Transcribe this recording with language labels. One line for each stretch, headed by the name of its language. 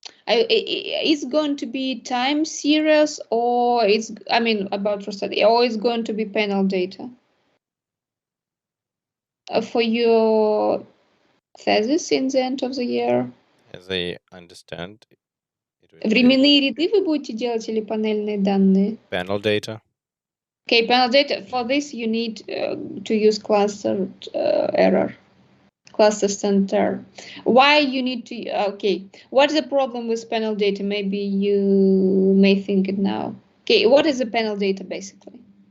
English: It's going to be time series, or about for study, or it's going to be panel data for your thesis in the end of the year? As I understand,
Russian: Временные ряды вы будете делать или панельные данные?
English: Panel data. Okay, panel data. For this, you need to use clustered error. Cluster center. Why you need to? Okay, what's the problem with panel data? Maybe you may think it now. Okay, what is the panel data basically?